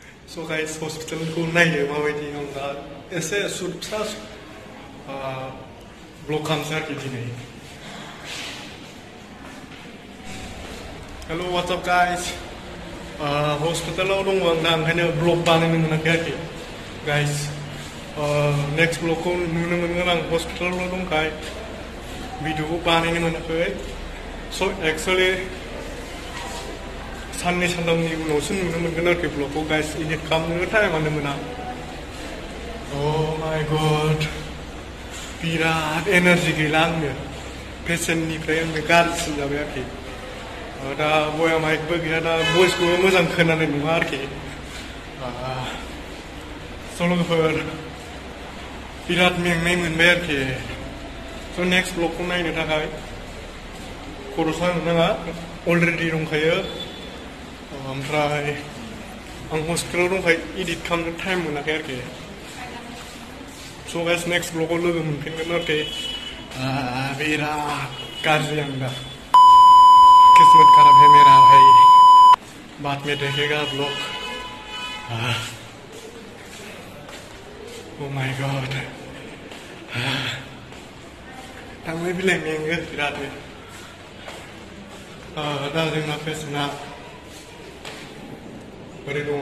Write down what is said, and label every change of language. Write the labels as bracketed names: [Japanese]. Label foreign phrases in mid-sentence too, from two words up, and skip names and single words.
[English] So guys, [Hindi] हॉस्पिटल को नहीं [Bodo] माबायदि आं दा एसे सुरक्षा ब्लक खालामसै आरोखि दिनै. [English] Hello, what's up guys? [Bodo] Hospitalaव दङ आं दा ओंखायनो ब्लग बानायनो मोनाखै आरोखि. Guys, next ब्लगखौ नुनो मोनगोन आं हस्पिटालाव दंखाय भिडिअखौ बानायनो मोनाखै. [English] So actually [Bodo] साननै सानथामनि उनावसो नुनो मोनगोन आरोखि ब्लगखौ guys. एडिट खालामनो टाइमानो मोना. [English] Oh my god, [Bodo] बिराद एनार्जि गैला आंनो. पेसेन्टनिफ्राय आंनो गाज्रिसिन जाबाय आरोखि. दा बया माइकबो गैया, दा भइसखौबो मोजां खोनानाय नङा आरोखि. स' लोगोफोर बिराद मेंनाय मोनबाय आरोखि. स' नेक्स्ट ब्लगखौ नायनो थाखाय खर' सानो नाङा, अलरेडि दंखायो. ओमफ्राय आं हस्पिटालाव दंखायो, एडिट खालामनो टाइम मोनाखै आरोखि. [English] so guys next [Bodo] ब्लगाव लोगो मोनफिनगोन आरोखि. बिराद गाज्रि आं दा. [Hindi] किस्मत खराब है मेरा भाई. बाद में देखेगा ब्लॉग. [English] Oh my god. [Bodo] थांलाय फैलाय मेङो बिरादनो. दा जोंना पेसेन्टआ बोरै दङ?